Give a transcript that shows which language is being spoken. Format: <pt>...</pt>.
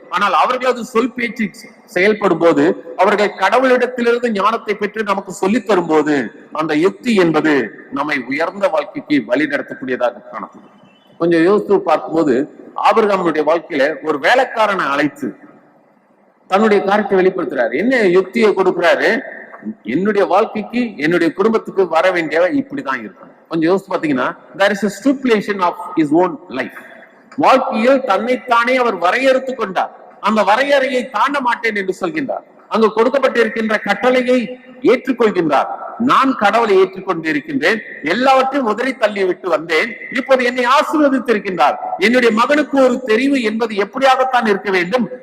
<ta>ஆனால் அவர்களது சொல் பேச்சு செயல்படும் போது, அவர்கள் கடவுளிடத்திலிருந்து ஞானத்தை பெற்று நமக்கு சொல்லித் தரும் போது, அந்த யுக்தி என்பது நம்மை உயர்ந்த வாழ்க்கைக்கு வழி நடத்தக்கூடியதாக காணப்படும். கொஞ்சம் யோசித்து பார்க்கும்போது, ஆபிரகாமுடைய வாழ்க்கையில ஒரு வேலைக்காரனை அழைத்து தன்னுடைய காரியத்தை வெளிப்படுத்துறாரு. என்ன யுக்தியை கொடுக்கிறாரு? என்னுடைய வாழ்க்கைக்கு, என்னுடைய குடும்பத்துக்கு வர வேண்டியவ இப்படிதான் இருக்கும். கொஞ்சம் யோசிச்சு பாத்தீங்கன்னா,</ta> <en>there is a stipulation of his own life.</en> <ta>வாழ்க்கையில் தன்னைத்தானே அவர் வரையறுத்து கொண்டார். அந்த வரையறையை தாண்ட மாட்டேன் என்று சொல்கின்றார். அங்கு கொடுக்கப்பட்டிருக்கின்ற கட்டளையை ஏற்றுக்கொள்கின்றார். நான் கடவுளை ஏற்றுக்கொண்டு இருக்கின்றேன், எல்லாவற்றையும் உதறி தள்ளி விட்டு வந்தேன், இப்போது என்னை ஆசீர்வதித்திருக்கின்றார். என்னுடைய மகனுக்கு ஒரு தெரிவு என்பது எப்படியாகத்தான் இருக்க வேண்டும்?</ta>